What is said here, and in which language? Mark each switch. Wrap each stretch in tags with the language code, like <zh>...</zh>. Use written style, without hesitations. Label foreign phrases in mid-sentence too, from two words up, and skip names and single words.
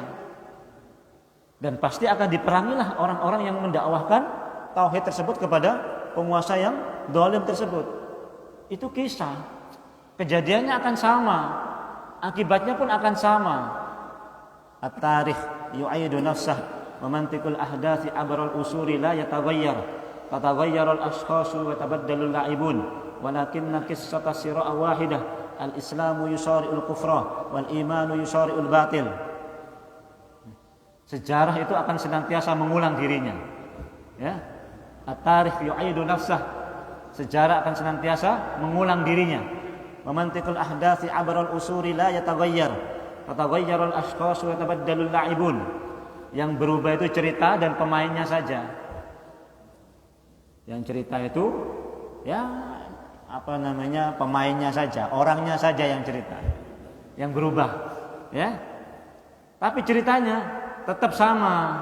<id>Dan pasti akan diperangilah orang-orang yang mendakwahkan tauhid tersebut kepada penguasa yang zalim tersebut. Itu kisah. Kejadiannya akan sama, akibatnya pun akan sama.</id> <ar>التاريخ يعيد نفسه ومنطق الأحداث عبر العصور لا يتغير. تتغير الأشخاص وتتبدل اللاعبون. ولكن قصة الصراع واحدة. الإسلام يصارع الكفر والإيمان يصارع الباطل.</ar> <id>Sejarah itu akan senantiasa mengulang dirinya.</id> <ar>Ya. التاريخ يعيد نفسه. Sejarah akan senantiasa mengulang dirinya. ومنطق الأحداث عبر العصور لا يتغير. تتغير الأشخاص وتتبدل اللاعبون.</ar> <id>Yang berubah itu cerita dan pemainnya saja. Yang cerita itu ya pemainnya saja, orangnya saja yang cerita. Yang berubah, ya. Tapi ceritanya tetap sama.</id>